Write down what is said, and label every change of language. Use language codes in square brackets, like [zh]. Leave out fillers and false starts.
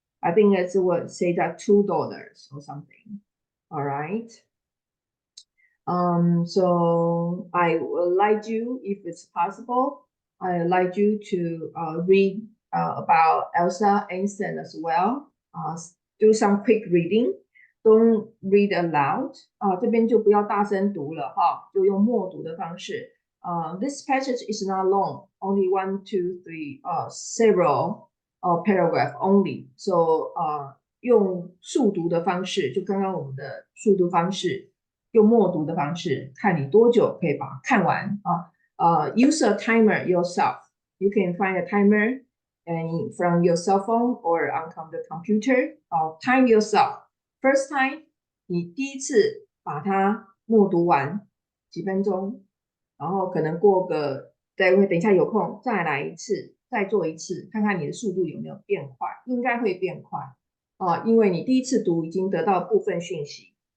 [en] I think it's would say that $2 or something. All right. So I would like you, if it's possible, I'd like you to read about Albert Einstein as well. Do some quick reading. Don't read aloud. [zh] 这边就不要大声读了哈，就用默读的方式。 [en] This passage is not long, only 1, 2, 3, several paragraph only. [zh] So 用速读的方式，就刚刚我们的速读方式。用默读的方式，看你多久可以把它看完啊。 [en] Use a timer yourself. You can find a timer and from your cell phone or on the computer. Time yourself. First time, [zh] 你第一次把它默读完几分钟，然后可能过个等一下有空再来一次，再做一次，看看你的速度有没有变快，应该会变快因为你第一次读已经得到部分讯息。